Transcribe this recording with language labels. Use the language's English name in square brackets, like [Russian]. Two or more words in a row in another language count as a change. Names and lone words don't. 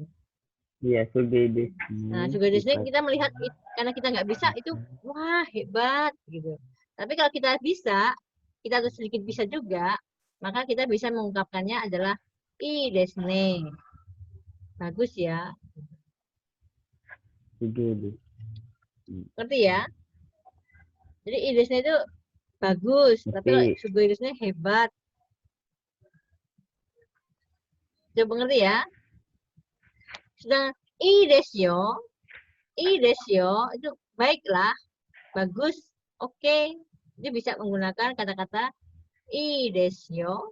[Japanese] Iya, すごいです. [Indonesian] Nah, [Japanese] すごいですね [Indonesian] kita melihat karena kita nggak bisa itu wah hebat gitu. Tapi kalau kita bisa, kita harus sedikit bisa juga, maka kita bisa mengungkapkannya adalah [Japanese] いいですね. [Indonesian] Bagus ya. [Japanese] すごいです. [Indonesian] Ngerti ya? Jadi [Japanese] いいですね [Indonesian] itu bagus, tapi kalau [Japanese] すごいですね [Indonesian] hebat. Coba ngerti ya? Sedang [Japanese] いいですよ [Indonesian] itu baiklah, bagus, oke. Dia bisa menggunakan kata-kata [Japanese] いいですよ.